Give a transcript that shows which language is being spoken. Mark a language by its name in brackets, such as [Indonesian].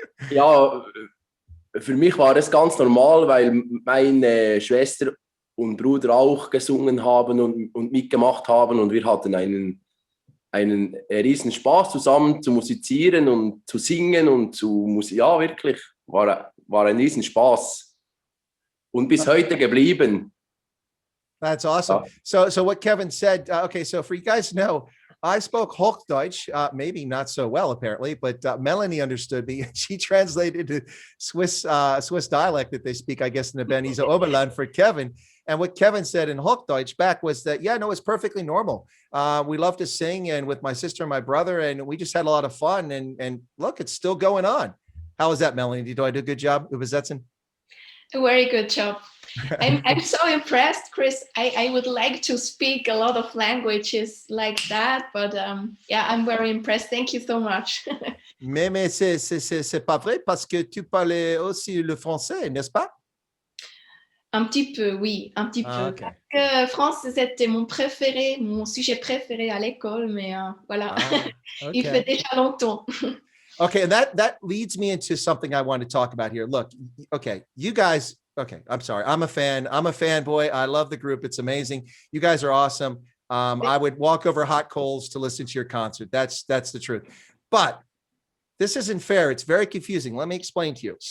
[German] Ja, für mich war das ganz normal, weil meine Schwester und Bruder auch gesungen haben und mitgemacht haben, und wir hatten einen riesen Spaß zusammen zu musizieren und zu singen und wirklich war ein riesen Spaß. und bis heute geblieben. [English] That's awesome. So what Kevin said, okay, so for you guys to know, I spoke Hochdeutsch, maybe not so well apparently, but Melanie understood me. She translated to Swiss dialect that they speak, I guess, in the Bernese Oberland for Kevin. And what Kevin said in Hochdeutsch back was that, yeah, no, it's perfectly normal. We love to sing, and with my sister and my brother, and we just had a lot of fun. And look, it's still going on. How was that, Melanie? Do I do a good job [German] übersetzen? [English] A very good job. I'm so impressed, Chris. I would like to speak a lot of languages like that, but yeah, I'm very impressed. Thank you so much. [French] Mais c'est pas vrai parce que tu parlais aussi le français, n'est-ce pas? Un petit peu, oui, un petit peu. [English] Okay. [French] Parce que français, c'était mon préféré, mon sujet préféré à l'école, mais voilà, [English] Okay. [French] il fait déjà longtemps. [English] Okay, and that leads me into something I want to talk about here. Look, okay, you guys, okay, I'm sorry. I'm a fan. I'm a fanboy. I love the group. It's amazing. You guys are awesome. I would walk over hot coals to listen to your concert. That's the truth. But this isn't fair. It's very confusing. Let me explain to you.